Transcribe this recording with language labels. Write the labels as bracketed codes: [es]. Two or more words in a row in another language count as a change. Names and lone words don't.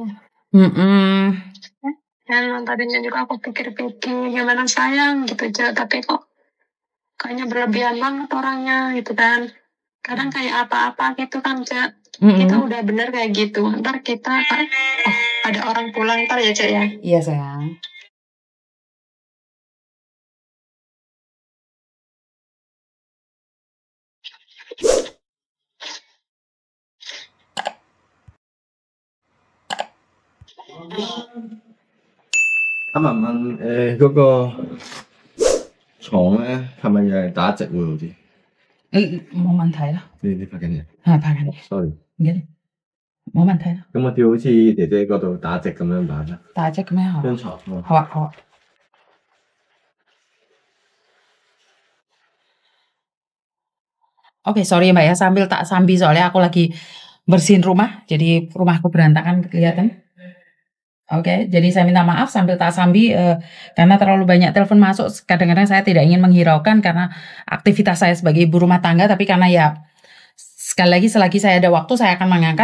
[id] Dan tadinya juga aku pikir-pikir gimana sayang gitu aja, tapi kok kayaknya berlebihan banget orangnya gitu kan. Kadang kayak apa-apa gitu kan, Cak. Kita udah bener kayak gitu. Ntar kita, ada orang pulang ntar ya, Cak ya. Iya sayang. [yue] 阿文文，嗰個床咧係咪又係打直喎？好似冇問題啦。你拍緊嘢？係拍緊嘢。 sorry。唔緊要，冇問題啦。咁我叫好似姐姐嗰度打直咁樣擺啦。打直咁樣張床。好啊，好啊。 [id] Oke, sorry Mbak ya, sambil tak sambi soalnya aku lagi bersihin rumah, jadi rumahku berantakan kelihatan. Oke, jadi saya minta maaf sambil tak sambi karena terlalu banyak telepon masuk. Kadang-kadang saya tidak ingin menghiraukan karena aktivitas saya sebagai ibu rumah tangga, tapi karena ya sekali lagi selagi saya ada waktu saya akan mengangkat.